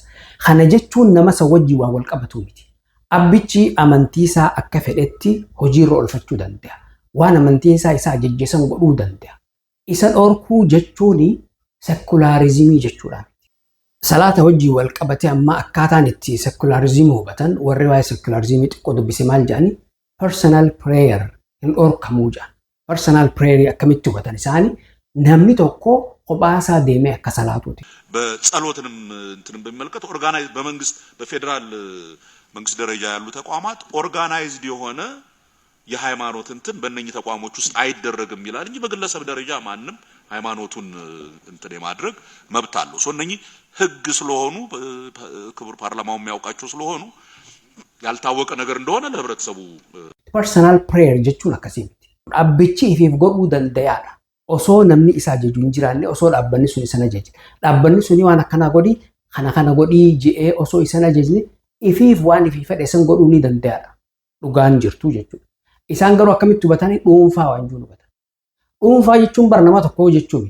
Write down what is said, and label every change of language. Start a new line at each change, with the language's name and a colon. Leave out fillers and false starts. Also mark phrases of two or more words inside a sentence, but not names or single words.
Oromo: Kana jechuun nama isa wajjin waan wal qabatu miti. Abbichi amantii isaa akka fedhetti hojiirra oolfachuu danda'a. Waan amantii isaa ajajjesan godhuu danda'a. Isa dhorkuu jechuun sekularizimii jechuudha. Salaata wajjin wal qabatee amma akkaataan itti sekularizimii hubatan warri waa'ee sekularizimii xiqqoo dubbise maal jedhani
English: personal prayer
Oromo: hin dhorkamuu jedhan.
English: Personal prayer
Oromo: akkamitti hubatan isaanii namni tokko kophaa deemee akka salaatuuti.
Amharic: በጸሎትንም እንትንም በሚመለከት ኦርጋናይዝ በመንግስት በፌደራል መንግስት ደረጃ ያሉ ተቋማት ኦርጋናይዝድ የሆነ የሃይማኖት እንትን በእነኚህ ተቋሞች ውስጥ አይደረግም ይላል እንጂ በግለሰብ ደረጃ ማንም ሃይማኖቱን እንትን የማድረግ መብት አለው። እነኚህ ህግ ስለሆኑ ክቡር ፓርላማው የሚያውቃቸው ስለሆኑ ያልታወቀ ነገር እንደሆነ ለህብረተሰቡ
English: personal prayer
Oromo: jechuun akkasiim abbichi ifiif godhu dandeyaada osoo namni isaa jaju hin jiraanne osoo dhaabbanni sun isa ajaje dhaabbanni sun waan akkana godhi je'ee osoo isa ajajne ifiif waan ifii fedhe san godhuu ni danda'aadha dhugaan jirtu jechuudha. Isaan garuu akkamitti hubatanii dhuunfaa waan jiru hubatan. Dhuunfaa jechuun bara nama tokko jechuudha.